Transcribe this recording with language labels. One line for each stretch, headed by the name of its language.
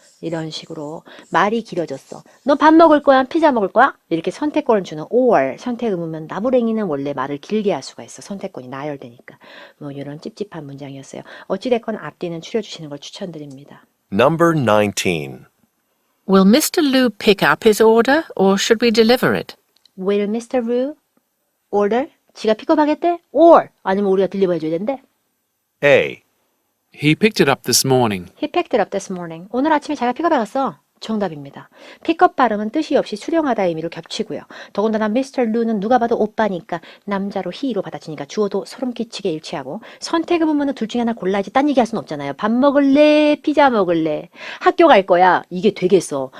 Korean: 이런 식으로 말이 길어졌어. 너 밥 먹을 거야? 피자 먹을 거야? 이렇게 선택권을 주는 or 선택 의무면 나부랭이는 원래 말을 길게 할 수가 있어. 선택권이 나열되니까. 뭐 이런 찝찝한 문장이었어요. 어찌됐건 앞뒤는 추려주시는 걸 추천드립니다.
English: Number 19. Will Mr. Liu pick up his order or should we deliver it? Will Mr. Liu order?
Korean: 지가 픽업하겠대? or 아니면 우리가 딜리버 해줘야 된대?
English: A. He picked it up this morning. He picked it up this morning.
Korean: 오늘 아침에 자기가 픽업해갔어. 정답입니다. 픽업 발음은 뜻이 없이 수령하다의 의미로 겹치고요. 더군다나 Mr. Liu는 누가 봐도 오빠니까 남자로 he로 받아치니까 주어도 소름 끼치게 일치하고 선택의 부분은 둘 중에 하나 골라야지 딴 얘기할 수는 없잖아요. 밥 먹을래? 피자 먹을래? 학교 갈 거야? 이게 되겠어.